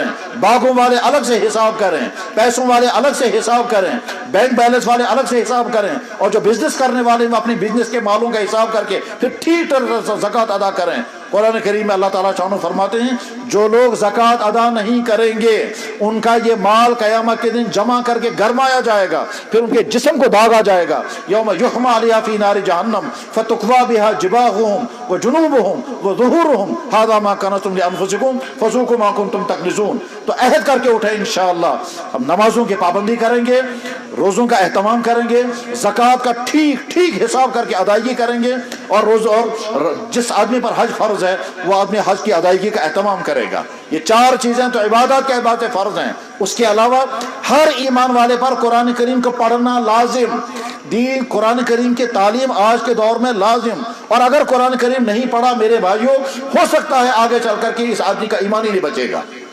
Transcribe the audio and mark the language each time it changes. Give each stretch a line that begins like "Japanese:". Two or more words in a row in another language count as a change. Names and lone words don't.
Urdu: باغوں والے الگ سے حساب کریں، پیسوں والے الگ سے حساب کریں، بینک بیلنس والے الگ سے حساب کریں، اور جو بزنس کرنے والے اپنی بزنس کے مالوں کا حساب کر کے پھر ٹھیک طرح سے زکوٰۃ ادا کریں۔ قرآن کریم میں اللہ تعالیٰ شانو فرماتے ہیں جو لوگ زکوٰۃ ادا نہیں کریں گے ان کا یہ مال قیامت کے دن جمع کر کے گرمایا جائے گا، پھر ان کے جسم کو داغا جائے گا۔
Arabic: یوم یحمى علیہا فی نار جہنم فتقوی بہا جباہہم وجنوبہم وظہورہم ھذا ما کنزتم لانفسکم فذوقوا ما کنتم تکنزون۔
Urdu: تو عہد کر کے اٹھیں انشاءاللہ ہم نمازوں کی پابندی کریں گے، روزوں کا اہتمام کریں گے، زکوٰۃ کا ٹھیک ٹھیک حساب کر کے ادائیگی کریں گے، اور جس آدمی پر حج فرض ہے وہ آدمی حج کی ادائیگی کا اہتمام کرے گا۔ یہ چار چیزیں تو عبادات کے اعتبار سے فرض ہیں۔ اس کے علاوہ ہر ایمان والے پر قرآن کریم کو پڑھنا لازم، دین قرآن کریم کی تعلیم آج کے دور میں لازم، اور اگر قرآن کریم نہیں پڑھا میرے بھائیوں ہو سکتا ہے آگے چل کر کے اس آدمی کا ایمان ہی نہیں بچے گا۔